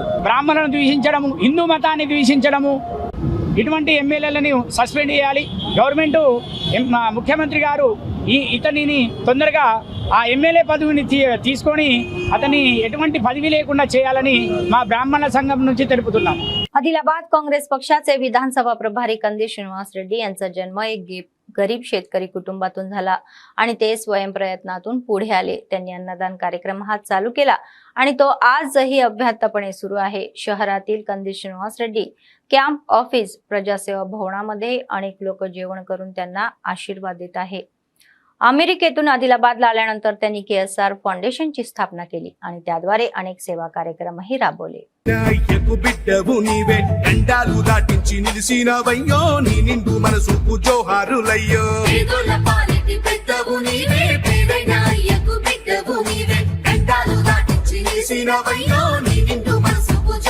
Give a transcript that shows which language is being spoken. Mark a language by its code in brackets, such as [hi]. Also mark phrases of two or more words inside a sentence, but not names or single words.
[te] బ్రాహ్మణులను ద్వేషించడము, హిందూ మతాన్ని ద్వేషించడము, ఇటువంటి ఎమ్మెల్యేలను సస్పెండ్ చేయాలి. గవర్నమెంట్ ముఖ్యమంత్రి గారు ఇతనిని తొందరగా ఆ ఎమ్మెల్యే పదవిని తీసుకొని అతని ఎటువంటి పదవి లేకుండా చేయాలని మా బ్రాహ్మణ సంఘం నుంచి తెలుపుతున్నాం. [mr] आदिलाबाद काँग्रेस पक्षाचे विधानसभा प्रभारी कंदील श्रीनिवास रेड्डी यांचा जन्म एक गरीब शेतकरी कुटुंबातून झाला आणि ते स्वयंप्रयत्नातून पुढे आले. त्यांनी अन्नदान कार्यक्रम हा चालू केला आणि तो आजही अव्याहतपणे सुरू आहे. शहरातील कंदील श्रीनिवास रेड्डी [en] camp office [mr] प्रजासेवा भवनामध्ये अनेक लोक जेवण करून त्यांना आशीर्वाद देत आहे. अमेरिकेतून आदिलाबादला आल्यानंतर त्यांनी KSR फाउंडेशनची स्थापना केली आणि त्याद्वारे अनेक सेवा कार्यक्रमही राबवले. [te] బిడ్డవు నీవే గండాలు దాటించి నిలిసినవయ్యో నీ నిండు మనసుకు జోహారులయ్యో బిడ్డవు నీవే బిడ్డవు నీవే గండాలు దాటించి నిలిసినవయ్యో నీ నిండు మనసుకు